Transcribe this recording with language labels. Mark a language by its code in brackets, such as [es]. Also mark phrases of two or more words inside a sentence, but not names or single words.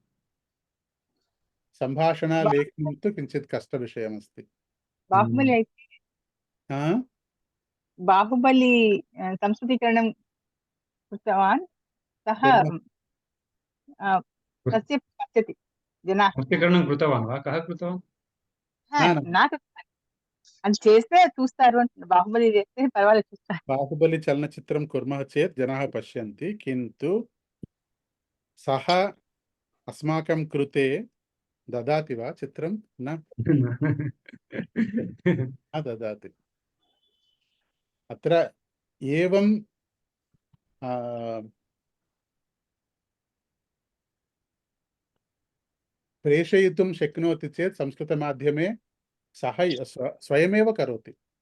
[sa] सम्भाषणलेखनं तु किञ्चित् कष्टविषयमस्ति। बाहुबली संस्कृतीकरणं कृतवान्, सः तस्य पश्यति जनाः। సంస్కృతీకరణం कृतवान् वा? कः कृतवान्? [te] అది చేస్తే చూస్తారు. బాహుబలి చేస్తే పర్వాలేదు చూస్తారు. [sa] బాహుబలి చలనచిత్రం కుర్మः चेत् जनाः पश्यन्ति, किन्तु सः अस्माकं कृते ददाति वा चित्रं? न ददाति। अत्र एवं प्रेषयितुं शक्नोति चेत् संस्कृतमाध्यमे सः स्वयमेव करोति।